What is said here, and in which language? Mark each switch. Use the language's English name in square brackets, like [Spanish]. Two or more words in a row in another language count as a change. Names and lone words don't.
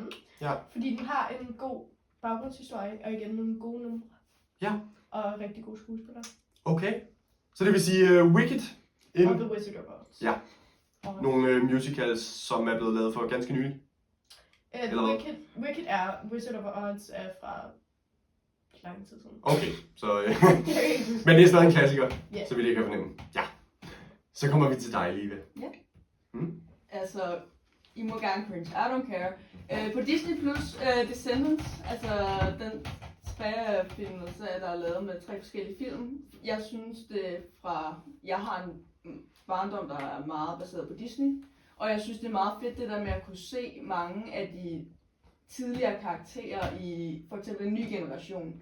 [Danish] Ja. Fordi den har en god baggrundshistorie, og igen nogle gode numre. Ja. Og rigtig gode skuespillere. Okay. Så det vil sige Wicked. Og The Wizard of Oz. Ja. Nogle musicals, som er blevet lavet for ganske nylig. Eller hvad? Wicked er, Wizard of Oz er fra lang tid siden. Okay, så... Men det er stadig en klassiker, [English] Yeah. [Danish] så vi det kan fornemme. Ja. Så kommer vi til dig, Liva. Ja. Mm? Altså, I må gerne cringe. [English] I don't care. [Danish] På Disney Plus, Descendants, altså den film, der er lavet med 3 forskellige film. Jeg synes det fra... Jeg har en barndom, der er meget baseret på Disney. Og jeg synes det er meget fedt det der med at kunne se mange af de tidligere karakterer i for eksempel en ny generation.